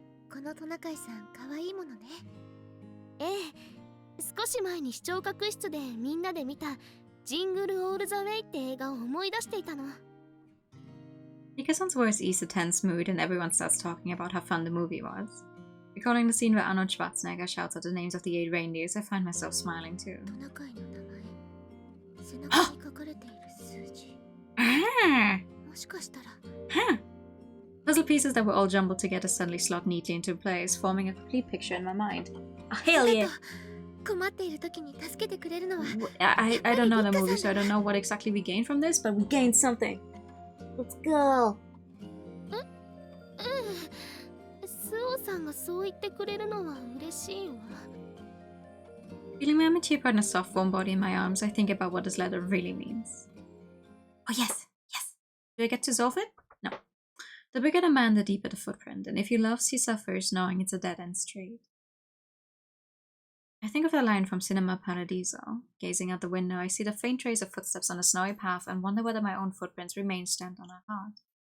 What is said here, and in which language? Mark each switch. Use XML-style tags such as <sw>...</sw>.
<ja>このトナカイさん、可愛いものね。ええ、少し前に視聴覚室でみんなで見たジングルオールザウェイって映画を思い出していたの。</ja> <en>Nika-san's voice eased the tense mood and everyone starts talking about how fun the movie was. Recalling the scene where Arnold Schwarzenegger shouts out the names of the 8 reindeers, I find myself smiling too.</en> <ja>トナカイの名前、背中に書かれている数字。もしかしたら。</ja> <en>Puzzle pieces that were all jumbled together suddenly slot neatly into place, forming a complete picture in my mind. Oh, hell yeah!</en> <ja>困っている時に助けてくれるのは。</ja> <en>I don't know the movie, so I don't know what exactly we gained from this, but we gained something. Let's go!</en> <ja>スオさんがそう言ってくれるのは嬉しいわ。</ja> <en>Feeling my mature partner's soft warm body in my arms, I think about what this letter really means. Oh yes, yes. Do I get to solve it? No. The bigger the man, the deeper the footprint, and if he loves, he suffers, knowing it's a dead-end street. I think of the line from Cinema Paradiso. Gazing out the window, I see the faint trace of footsteps on a snowy path and wonder whether my own footprints remain stamped on her heart.</en>